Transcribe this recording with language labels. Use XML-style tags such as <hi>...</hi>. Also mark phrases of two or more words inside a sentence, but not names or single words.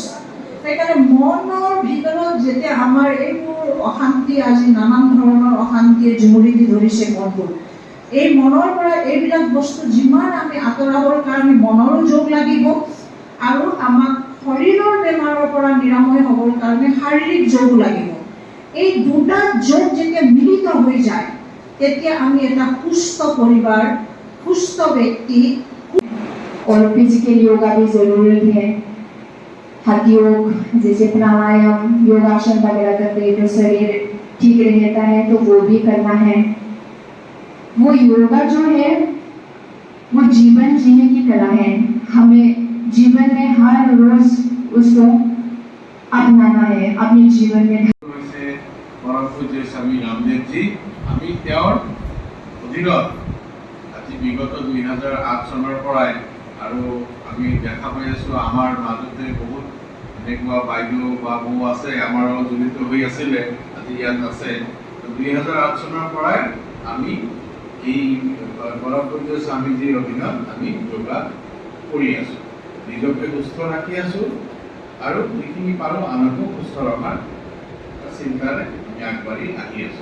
<as>সেইকাৰণে মনৰ ভিতৰত যেতিয়া আমাৰ এইবোৰ অশান্তি, আজি নানান ধৰণৰ অশান্তিয়ে জুমুৰি দি ধৰিছে মনবোৰ, এই মনৰ পৰা এইবিলাক বস্তু যিমান আমি আঁতৰাবৰ কাৰণে মনৰো যোগ লাগিব, আৰু আমাক শৰীৰৰ বেমাৰৰ পৰা নিৰাময় হ'বৰ কাৰণে শাৰীৰিক যোগ লাগিব। এই দুটা যোগ যেতিয়া মিলিত হৈ যায়, তেতিয়া আমি এটা সুস্থ পৰিবাৰ, সুস্থ ব্যক্তি।</as> <hi>और</hi> <en>physical yoga</en> <hi>भी जरूरत है। हठ योग जैसे प्राणायाम, योगासन वगैरह करते हैं तो शरीर ठीक रहता है, तो वो भी करना है। वो योगा जो है वो जीवन जीने की कला है। हमें जीवन में हर रोज उसको अपनाना है अपने जीवन में। परम पूज्य स्वामी रामदेव जी</hi> <as>আমি তেওঁৰ অধীনত আজি বিগত 2008 চনৰ পৰাই, আৰু আমি দেখা পাই আছোঁ আমাৰ মাজতে বহুত এনেকুৱা বাইদেউ বা বৌ আছে আমাৰ জড়িত হৈ আছিলে, আজি ইয়াত আছে। 2008 চনৰ পৰাই আমি এই পৰম পূজ্য স্বামীজীৰ অধীনত আমি যোগা কৰি আছোঁ, নিজকে সুস্থ ৰাখি আছোঁ, আৰু যিখিনি পাৰোঁ আনকো সুস্থ ৰখাৰ চিন্তাৰে আমি আগবাঢ়ি আহি আছোঁ।</as>